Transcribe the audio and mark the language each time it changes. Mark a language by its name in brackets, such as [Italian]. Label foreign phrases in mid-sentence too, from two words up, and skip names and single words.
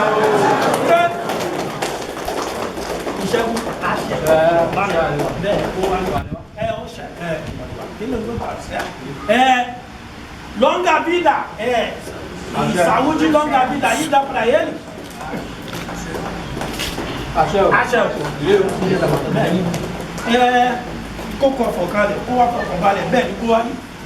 [Portuguese] Longa vida, saúde e longa vida, aí dá para ele. [Yoruba] Kókó àfọ̀kalẹ̀, kó wá fọkànbalẹ̀ bẹ́ẹ̀ ni kó wá ní.